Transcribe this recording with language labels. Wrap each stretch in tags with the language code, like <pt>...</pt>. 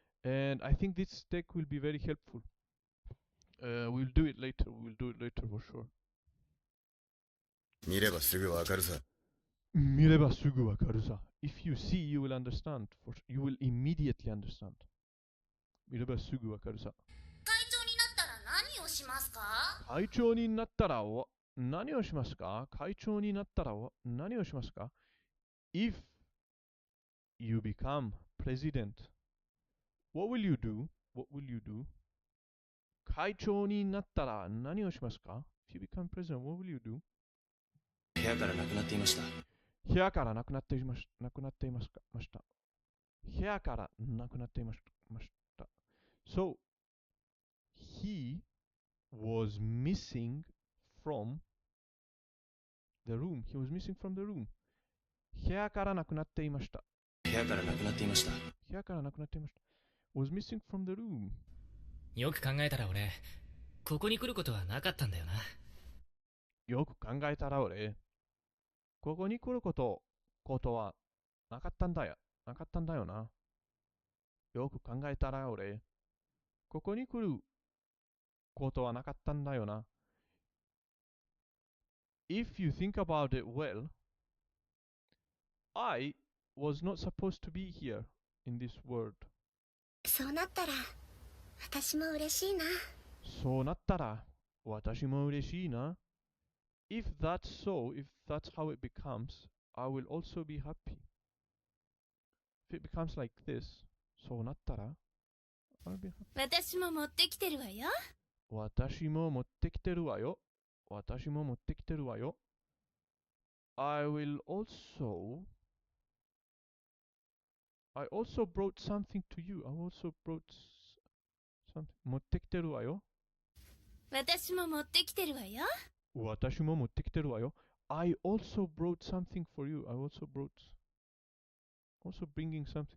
<en>And I think this deck will be very helpful. We'll do it later. We'll do it later for sure.</en> <ja>見ればすぐわかるさ。見ればすぐわかるさ。</ja> <en>If you see, you will understand. You will immediately understand.</en> <ja>見ればすぐわかるさ。会長になったら何をしますか？会長になったら何をしますか？会長になったら何をしますか？</ja> <en>If you become president, what will you do? What will you do?</en> <ja>会長になったら何をしますか？</ja> <en>If you become president, what will you do?</en> <ja>部屋からなくなっていました。部屋からなくなっていました。部屋からなくなっていました。</ja> <en>So, he was missing from the room. He was missing from the room.</en> <ja>部屋からなくなっていました。部屋からなくなっていました。部屋からなくなっていました。</ja> <en>was missing from the room.</en> <ja>よく考えたら俺、ここに来ることはなかったんだよな。よく考えたら俺、ここに来ることはなかったんだよな。よく考えたら俺、ここに来ることはなかったんだよな。</ja> <en>If you think about it well, I was not supposed to be here in this world.</en> <ja>そうなったら私も嬉しいな。そうなったら私も嬉しいな。</ja> <en>If that's so, if that's how it becomes, I will also be happy. If it becomes like this,</en> <ja>そうなったら</ja> <en>I'll be happy.</en> <ja>私も持ってきてるわよ。私も持ってきてるわよ。私も持ってきてるわよ。</ja> <en>I will also I also brought something to you. I also brought something.</en> <ja>持ってきてるわよ。私も持ってきてるわよ。私も持ってきてるわよ。</ja> <en>I also brought something for you. I also bringing something.</en>